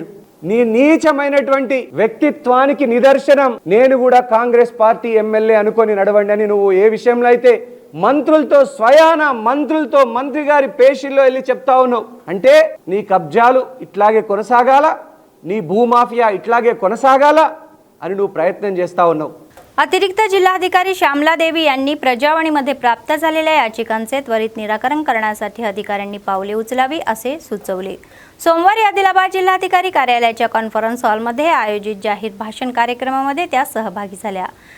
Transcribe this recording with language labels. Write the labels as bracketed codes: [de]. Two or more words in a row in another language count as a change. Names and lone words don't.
[te] నీ నీచమైనటువంటి వ్యక్తిత్వానికి నిదర్శనం నేను కూడా కాంగ్రెస్ పార్టీ ఎమ్మెల్యే అనుకొని నడవండి అని నువ్వు ఏ విషయంలో అయితే మంత్రులతో మంత్రి గారి పేషీల్లో వెళ్ళి చెప్తా ఉన్నావు అంటే, నీ కబ్జాలు ఇట్లాగే కొనసాగాల, నీ భూమాఫియా इట్లాగే కొనసాగాల అని నువ్వు ప్రయత్నం చేస్తా ఉన్నావు. [mr] अतिरिक्त जिल्हाधिकारी श्यामला देवी यांनी प्रजावाणीमध्ये प्राप्त झालेल्या याचिकांचे त्वरित निराकरण करण्यासाठी अधिकाऱ्यांनी पावले उचलावी असे सुचवले. सोमवारी आदिलाबाद जिल्हाधिकारी कार्यालयाच्या कॉन्फरन्स हॉलमध्ये आयोजित जाहीर भाषण कार्यक्रमामध्ये त्या सहभागी झाल्या.